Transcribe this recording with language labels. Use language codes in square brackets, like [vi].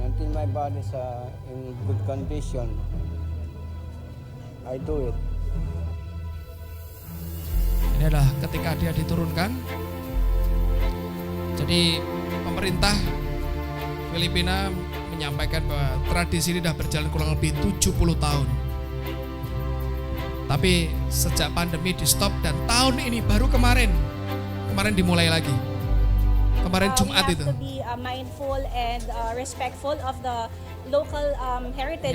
[en] Until my body is in good condition, I do it. [id] Ini adalah ketika dia diturunkan. Jadi pemerintah Filipina menyampaikan bahwa tradisi ini sudah berjalan kurang lebih 70 tahun. Tapi sejak pandemi di stop dan tahun ini baru kemarin dimulai lagi. Kemarin Jumat [en] we [id] itu. [en] have to be mindful and respectful of the local heritage